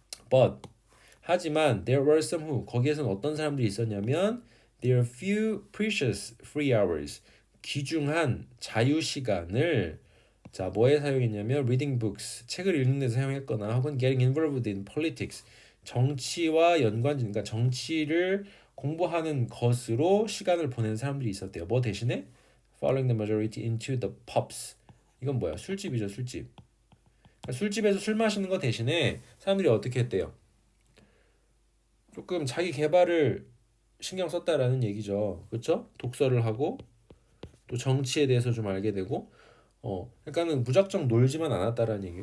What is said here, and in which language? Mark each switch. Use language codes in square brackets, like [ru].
[en] But [ko] 하지만 [en] there were some who [ko] 거기에서는 어떤 사람들이 있었냐면 [en] there are few precious free hours. [ko] 귀중한 자유 시간을 자 뭐에 사용했냐면 [en] reading books [ko] 책을 읽는 데 사용했거나 혹은 [en] getting involved in politics [ko] 정치와 연관짓는 그러니까 정치를 공부하는 것으로 시간을 보내는 사람들이 있었대요. [en] 뭐 대신에 following the majority into the pubs [ko] 이건 뭐야? 술집이죠, 술집. 그러니까 술집에서 술 마시는 거 대신에 사람들이 어떻게 했대요? 조금 자기 개발을 신경 썼다라는 얘기죠. 그렇죠? 독서를 하고 또 정치에 대해서 좀 알게 되고 그러니까는 무작정 놀지만 않았다라는 얘기예요.